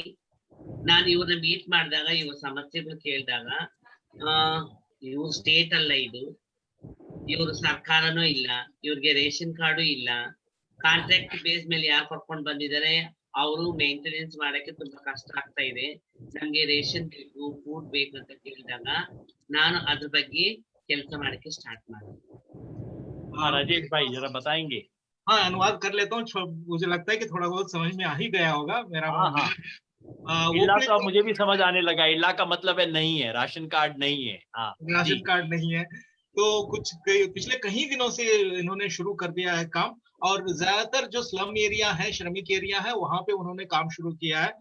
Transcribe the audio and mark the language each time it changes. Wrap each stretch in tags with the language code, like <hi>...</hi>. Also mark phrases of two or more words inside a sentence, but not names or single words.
<kn>ನಾನು ಇವ್ರನ್ನ ಮೀಟ್ ಮಾಡಿದಾಗ ಇವ್ರ ಸಮಸ್ಯೆಗಳು ಕೇಳಿದಾಗ ಇವ್ರ ಸ್ಟೇಟ್ ಅಲ್ಲ ಇದು, ಇವ್ರ ಸರ್ಕಾರನೂ ಇಲ್ಲ, ಇವ್ರಿಗೆ</kn> <en>ration card</en> <kn>ಇಲ್ಲ,</kn> <en>contract base</en> <kn>ಮೇಲೆ ಯಾರು ಕರ್ಕೊಂಡು ಬಂದಿದ್ದಾರೆ ಅವರು ಮೇಂಟೆನೆನ್ಸ್ ಮಾಡಕ್ಕೆ ತುಂಬಾ ಕಷ್ಟ ಆಗ್ತಾ ಇದೆ, ನಮ್ಗೆ ರೇಷನ್ ಬೇಕು, ಫುಡ್ ಬೇಕು ಅಂತ ಕೇಳಿದಾಗ ನಾನು ಅದ್ರ ಬಗ್ಗೆ ಕೆಲಸ ಮಾಡಕ್ಕೆ स्टार्ट ಮಾಡಿದೆ.</kn> <hi>राजेश भाई जरा बताएंगे? हाँ, अनुवाद कर लेता हूँ। मुझे लगता है कि थोड़ा बहुत समझ में आ ही गया होगा मेरा। इल्ला तो अब मुझे भी समझ आने लगा, इल्ला का मतलब है नहीं है,</hi> <en>ration card</en> <hi>नहीं है।</hi> <en>ration card</en> <hi>नहीं है। तो पिछले कई दिनों से इन्होंने शुरू कर दिया है काम, और ज्यादातर जो</hi> <en>slum area</en> <hi>है, श्रमिक एरिया है, वहां पे उन्होंने काम शुरू किया है।</hi>